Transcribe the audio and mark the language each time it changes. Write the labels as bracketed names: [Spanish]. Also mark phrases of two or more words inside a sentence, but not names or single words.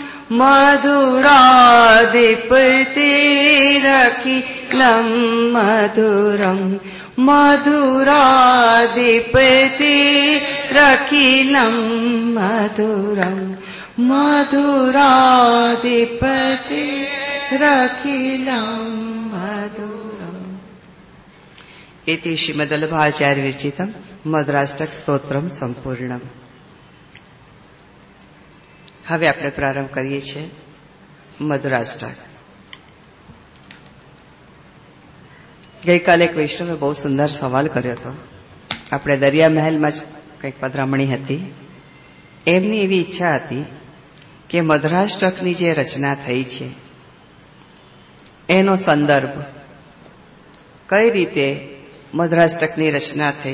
[Sanskrit] मधुराधिपतिरखिलं मधुरम् मधुराधिपतिरखिलं मधुरम् मधुराधिपतिरखिलं मधुरम् इति श्रीमद्वल्लभाचार्य विरचितं मधुराष्टक स्तोत्रम संपूर्णम। [Gujarati] હવે આપણે પ્રારંભ કરીએ છીએ મધુરાષ્ટક। ગઈકાલે એક વૈષ્ણવે બહુ સુંદર સવાલ કર્યો હતો। આપણે દરિયા મહેલમાં જ કંઈક પધરામણી હતી। એમની એવી ઈચ્છા હતી કે મધુરાષ્ટકની જે રચના થઈ છે એનો સંદર્ભ, કઈ રીતે મધુરાષ્ટકની રચના થઈ।